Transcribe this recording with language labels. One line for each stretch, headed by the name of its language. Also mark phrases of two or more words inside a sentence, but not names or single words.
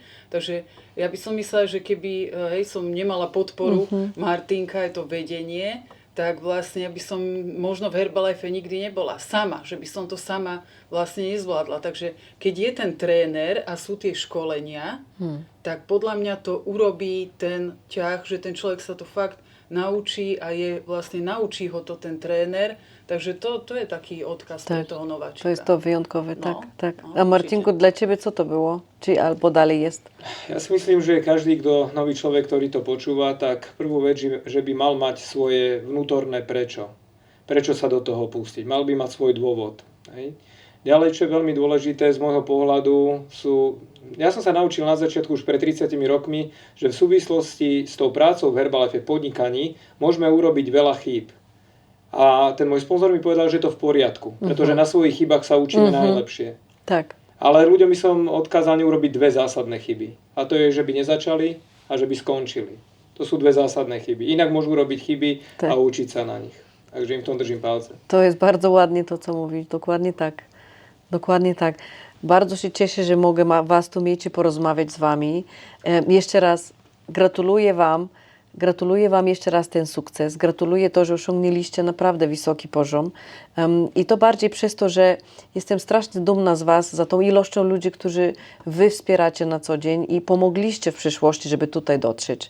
Slovak: Takže ja by som myslela, že keby som nemala podporu Martinka, je to vedenie, tak vlastne ja by som možno v Herbalife nikdy nebola sama, že by som to sama vlastne nezvládla. Takže keď je ten tréner a sú tie školenia, tak podľa mňa to urobí ten ťah, že ten človek sa to fakt naučí a naučí ho to ten tréner. Takže to je taký odkaz pre toho nováčika.
Polish: To jest to wyjątkowe, tak. No, A Marcinku, dla ciebie co to było? Czy albo dalej jest?
Slovak: Ja si myslím, že každý, nový človek, ktorý to počúva, tak prvú vec, že by mal mať svoje vnútorné prečo. Prečo sa do toho pustiť. Mal by mať svoj dôvod. Hej. Ďalej, čo je veľmi dôležité z môjho pohľadu, ja som sa naučil na začiatku už pred 30 rokmi, že v súvislosti s tou prácou v Herbalife podnikaní môžeme urobiť veľa chýb. A ten môj sponzor mi povedal, že je to v poriadku, pretože na svojich chybách sa učíme najlepšie. Tak. Ale ľuďom by som odkázaný urobiť dve zásadné chyby. A to je, že by nezačali a že by skončili. To sú dve zásadné chyby. Inak môžu robiť chyby a učiť sa na nich. Takže im v tom držím palce.
Polish: To jest bardzo ładnie to, co mówisz. Dokładnie tak. Dokładnie tak. Bardzo się cieszę, że mogę Was tu mieć i porozmawiać z Wami. Jeszcze raz gratuluję Wam jeszcze raz ten sukces. Gratuluję to, że osiągnęliście naprawdę wysoki poziom. I to bardziej przez to, że jestem strasznie dumna z Was za tą ilością ludzi, którzy Wy wspieracie na co dzień i pomogliście w przyszłości, żeby tutaj dotrzeć.